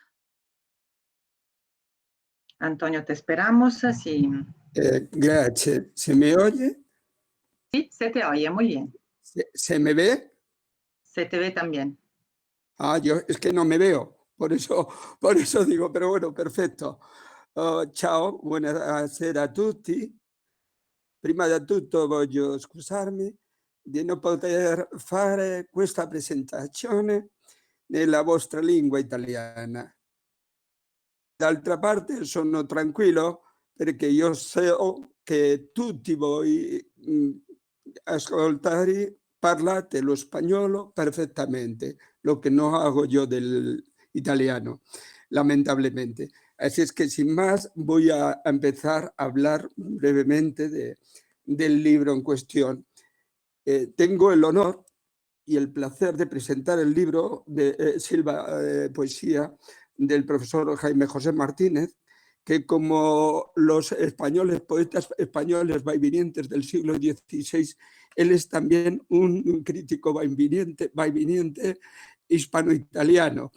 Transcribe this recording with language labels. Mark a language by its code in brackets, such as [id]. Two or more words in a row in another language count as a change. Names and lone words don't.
[es] Antonio, te esperamos. Sí. Gracias. ¿Se me oye? Sí, se te oye, muy bien. ¿Se me ve? Se te ve también. Yo es que no me veo, por eso digo, pero bueno, [it] perfetto. Ciao, buonasera a tutti. Prima di tutto voglio scusarmi di non poter fare questa presentazione nella vostra lingua italiana. D'altra parte sono tranquillo perché io so che tutti voi ascoltari parlate lo spagnolo [es] perfectamente, lo que no hago yo del italiano, lamentablemente. Así es que sin más voy a empezar a hablar brevemente del libro en cuestión. Tengo el honor y el placer de presentar el libro de Silva Poesía del profesor Jaime José Martínez, que como los españoles, poetas españoles vaivinientes del siglo XVI, él es también un crítico vaiviniente hispano-italiano.